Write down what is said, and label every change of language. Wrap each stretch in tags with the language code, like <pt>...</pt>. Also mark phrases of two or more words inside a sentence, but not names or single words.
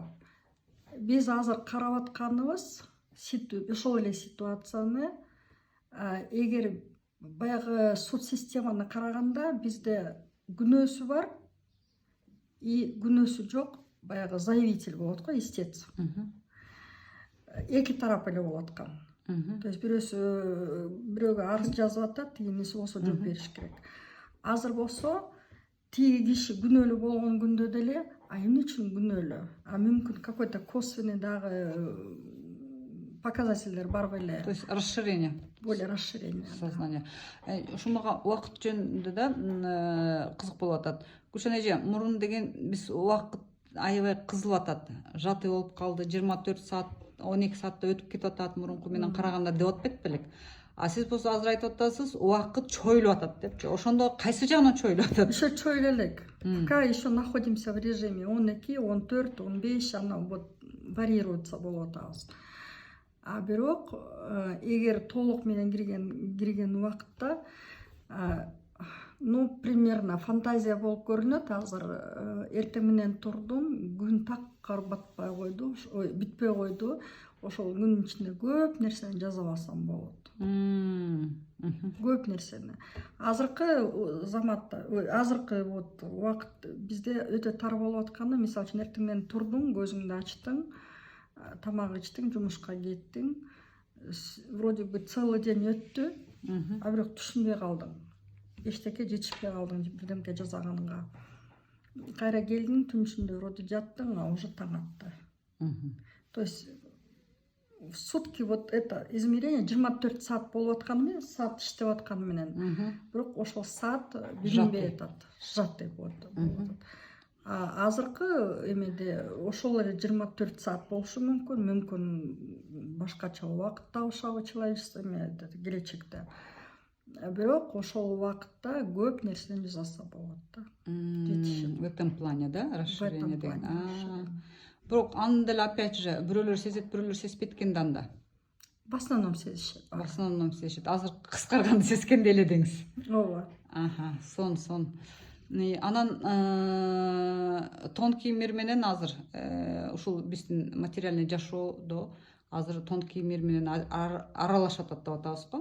<ky>Биз азыр карап атканыбыз ошол эле ситуацияны эгер баягы суд системаны караганда бизде күнөөсү бар и күнөөсү жок баягы заявитель болот го, истец. Эки тарап эле болуп аткан.</ky> <ru>То есть</ru> <ky>бирөөгө арыз жазып атат, тигиниси болсо жооп бериш керек. Азыр болсо тиги киши күнөөлүү болгон күндө деле эмне үчүн күнөөлүү? Мүмкүн</ky> <ru>какой-то косвенный</ru> <ky>дагы показательдер бар беле.</ky> <ru>То есть расширение. Более расширение. Сознание.</ru> <ky>Ушу мага убакыт жөнүндө да кызык болуп атат. Гүлшан эже, мурун деген биз убакыт аябай кызылып атат. Жаты болуп калды, 24 саат, 12 саатта өтүп кетип атат мурунку менен караганда деп атпайт белек. А сиз болсо азыр айтып атасыз, убакыт чойлуп атат депчи. Ошондо кайсы жагынан чойлуп атат? Еще чойлуп элек.</ky> <ru>Пока еще находимся в режиме 12, 14, 15, она вот варьируется</ru> <ky>болуп атабыз. А бирок эгер толук менен кирген убакытта</ky> <ru>примерно фантазия</ru> <ky>болуп көрүнөт. Азыр эртең менен турдум, күн так батпай койду, бүтпөй койду. Ошол күнүн ичинде көп нерсени жаза алсам болот. Көп нерсени. Азыркы заматта, азыркы вот убакыт бизде өтө тар болуп атканы, мисалы үчүн эртең менен турдуң, көзүңдү ачтың, тамак ичтиң, жумушка кеттиң.</ky> <ru>Вроде бы целый день</ru> <ky>өттү, а бирок түшүнбөй калдың. Эчтеке жетишпей калдың бирдемке жасаганыңга. Кайра келдиң, түн ичинде вроде жаттың,</ky> <ru>а уже</ru> <ky>таң атты.</ky> <ru>То есть в сутки вот это измерение</ru> <ky>24 саат болуп атканы менен, саат иштеп атканы менен, бирок ошол саат билинбей атат, сжатый болуп атат. Азыркы эмеде ошол эле 24 саат болушу мүмкүн башкача убакыт табышабы человечество келечекте. Бирок ошол убакытта көп нерсени жасаса болот да.</ky> <ru>В этом плане, да, расширение деген.</ru> <ky>Бирок аны деле</ky> <ru>опять же</ru> <ky>бирөөлөр сезет, бирөөлөр сезбейт экен да анда.</ky> <ru>В основном</ru> <ky>сезишет.</ky> <ru>В основном</ru> <ky>сезишет. Азыр кыскарганды сезгенде эле деңиз. Ооба. Сон. Анан тон кийимдер менен азыр ушул биздин материальный жашоодо азыр тон кийимдер менен аралашып атат деп атабыз го.</ky>